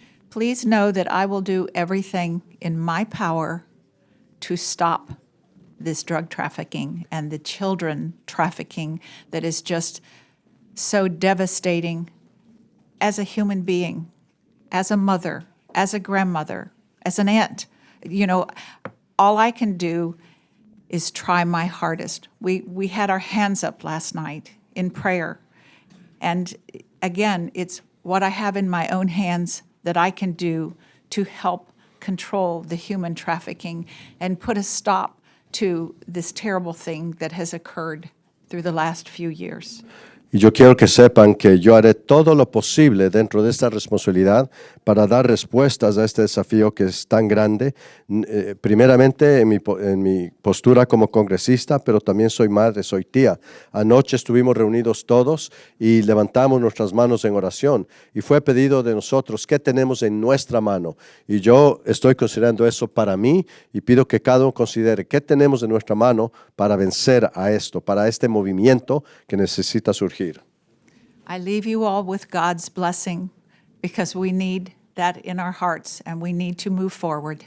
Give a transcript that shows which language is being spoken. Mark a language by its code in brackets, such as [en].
[en] Please know that I will do everything in my power to stop this drug trafficking and the children trafficking that is just so devastating as a human being, as a mother, as a grandmother, as an aunt. You know, all I can do is try my hardest. We had our hands up last night in prayer. And again, it's what I have in my own hands that I can do to help control the human trafficking and put a stop to this terrible thing that has occurred through the last few years. [es] Y yo quiero que sepan que yo haré todo lo posible dentro de esta responsabilidad para dar respuestas a este desafío que es tan grande. Primeramente en mi postura como congresista, pero también soy madre, soy tía. Anoche estuvimos reunidos todos y levantamos nuestras manos en oración. Y fue pedido de nosotros qué tenemos en nuestra mano. Y yo estoy considerando eso para mí y pido que cada uno considere qué tenemos en nuestra mano para vencer a esto, para este movimiento que necesita surgir. [en] I leave you all with God's blessing because we need that in our hearts and we need to move forward.